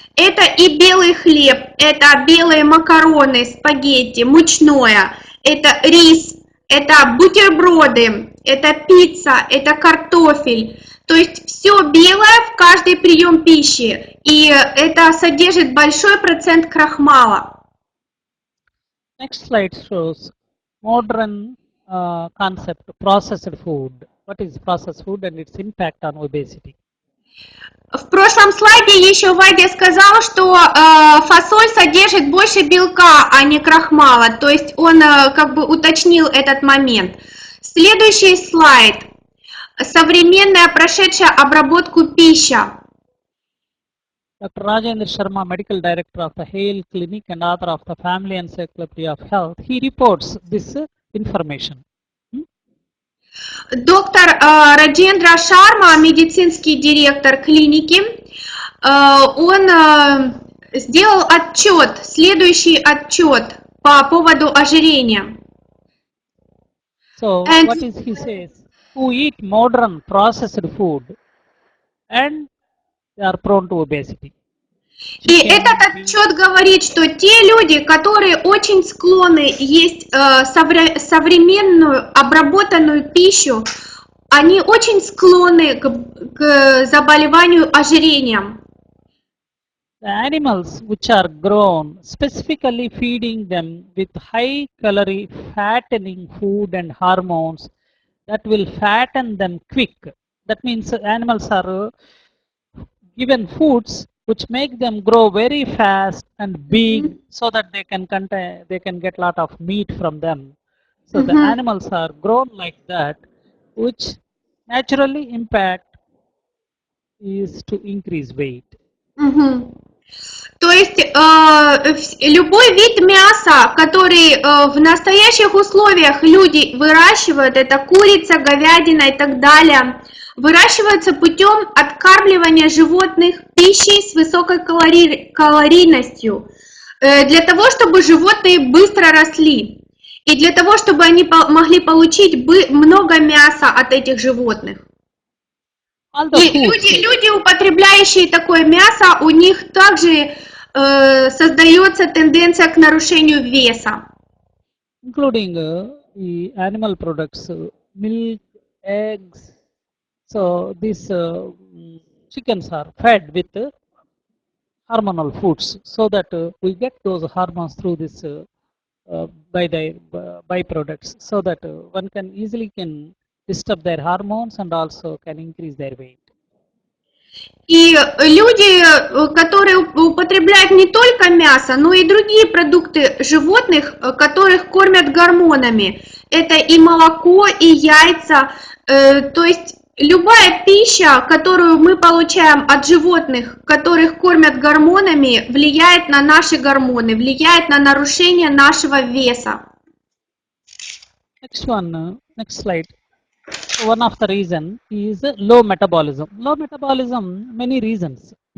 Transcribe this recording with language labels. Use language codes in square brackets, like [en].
[ru] Это и белый хлеб, это белые макароны, спагетти, мучное, это рис, это бутерброды, это пицца, это картофель. То есть все белое в каждый прием пищи, и это содержит большой процент крахмала. [en] Next slide shows modern concept processed food. What is processed food and its impact on obesity? [ru] В прошлом слайде еще Вадя сказал, что фасоль содержит больше белка, а не крахмала. То есть он как бы уточнил этот момент. Следующий слайд. Современная прошедшая обработку пища. [en] Dr. Rajendra Sharma, Medical Director of the Hale Clinic and author of the Family Encyclopedia of Health, he reports this information. [ru] Доктор Раджендра Шарма, медицинский директор клиники, он сделал отчет, следующий отчет по поводу ожирения. [en] So, what is he says? Who eat modern processed food and they are prone to obesity. [ru] И этот отчет говорит, что те люди, которые очень склонны есть современную обработанную пищу, они очень склонны к заболеванию ожирением. [en] The animals which are grown, specifically feeding them with high calorie fattening food and hormones that will fatten them quick. That means animals are given foods which make them grow very fast and big, so that they can get a lot of meat from them. So the animals are grown like that, which naturally impact is to increase weight. [ru] То есть любой вид мяса, который в настоящих условиях люди выращивают, это курица, говядина и так далее, выращиваются путем откармливания животных пищей с высокой калорийностью, для того, чтобы животные быстро росли, и для того, чтобы они могли получить много мяса от этих животных. И люди, употребляющие такое мясо, у них также создается тенденция к нарушению веса. [en] Including the animal products, milk, eggs. So these chickens are fed with hormonal foods, so that we get those hormones through this by the byproducts, so that one can easily disturb their hormones and also can increase their weight. [ru] И люди, которые употребляют не только мясо, но и другие продукты животных, которых кормят гормонами, это и молоко, и яйца, то есть любая пища, которую мы получаем от животных, которых кормят гормонами, влияет на наши гормоны, влияет на нарушение нашего веса. [en] Next one, next slide. One of the reason is low metabolism. Low metabolism, many reasons.